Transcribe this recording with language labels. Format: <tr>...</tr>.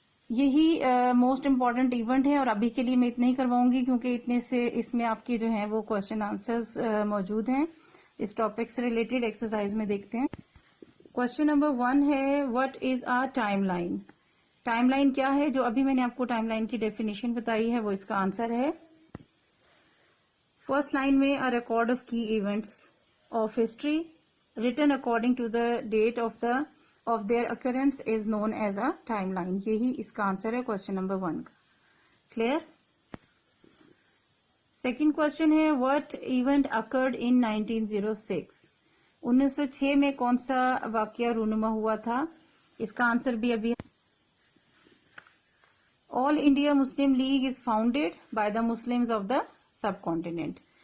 <ur>یہی most important event ہے اور ابھی کے لیے میں اتنا ہی کرواؤں گی کیونکہ اتنے سے اس میں آپ کے جو ہیں وہ کوشچن آنسرز موجود ہیں. اس ٹاپک سے ریلیٹڈ ایکسرسائز میں دیکھتے ہیں. کوشچن نمبر 1 ہے</ur> <en>What is a time line.</en> <ur>Time line کیا ہے؟ جو ابھی میں نے آپ کو ٹائم لائن کی ڈیفینیشن بتائی ہے وہ اس کا آنسر ہے. فرسٹ لائن میں</ur> <en>a record of key events of history written according to the date of their occurrence is known as a timeline.</en> <ur>یہی اس کا آنسر ہے کوشچن نمبر 1 کا. کلیئر؟ سیکنڈ کوشچن ہے</ur> <en>what event occurred in 1906.</en> <ur>1906 میں کون سا واقعہ رونما ہوا تھا؟ اس کا آنسر بھی ابھی</ur> <en>All India Muslim League is founded by the Muslims of the subcontinent.</en>